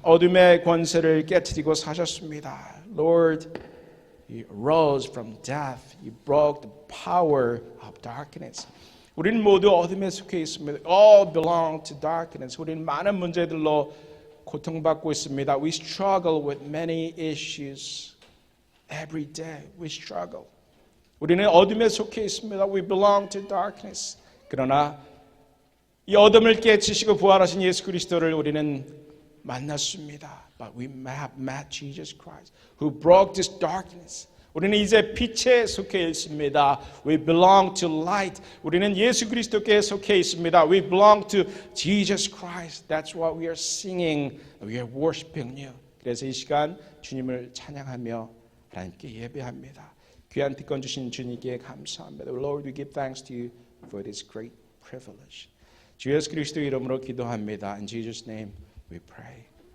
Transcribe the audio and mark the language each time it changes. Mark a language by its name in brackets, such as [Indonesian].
[Korean] 어둠의 권세를 깨트리고 사셨습니다. [English] Lord, You rose from death. You broke the power of darkness. [Korean] 우리는 모두 어둠에 속해 있습니다. [English] All belong to darkness. [Korean] 우리는 많은 문제들로 고통받고 있습니다. [English] We struggle with many issues. Every day we struggle. [Korean] 우리는 어둠에 속해 있습니다. [English] We belong to darkness. [Korean] 그러나 이 어둠을 깨치시고 부활하신 예수 그리스도를 우리는 만났습니다. [English] But we have met Jesus Christ, who broke this darkness. [Korean] 우리는 이제 빛에 속해 있습니다. [English] We belong to light. [Korean] 우리는 예수 그리스도께 속해 있습니다. [English] We belong to Jesus Christ. That's what we are singing. We are worshiping you. [Korean] 그래서 이 시간 주님을 찬양하며 하나님께 예배합니다. 귀한 특권 주신 주님께 감사합니다. [English] Lord, we give thanks to you for this great privilege. [Korean] 주 예수 그리스도 이름으로 기도합니다. [English] In Jesus' name we pray.